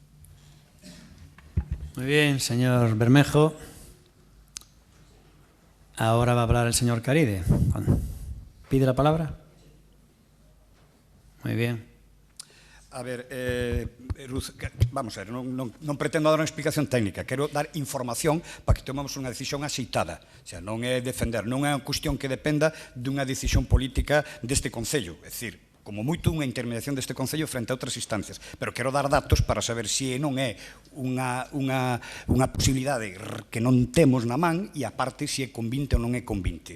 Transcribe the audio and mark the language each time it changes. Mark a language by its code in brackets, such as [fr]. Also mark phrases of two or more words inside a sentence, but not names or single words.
[es] Muy bien, señor Bermejo. Ahora va a hablar el señor Caride. ¿Pide la palabra? Muy bien. [gl] A ver, Ruth, vamos a ver, non pretendo dar unha explicación técnica, quero dar información para que tomemos unha decisión axeitada. [es] O sea, [gl] non é defender, non é unha cuestión que dependa dunha decisión política deste Concello, é dicir, como moito unha intermediación deste Concello frente a outras instancias, pero quero dar datos para saber se non é unha posibilidade que non temos na man e aparte se é convinte ou non é convinte.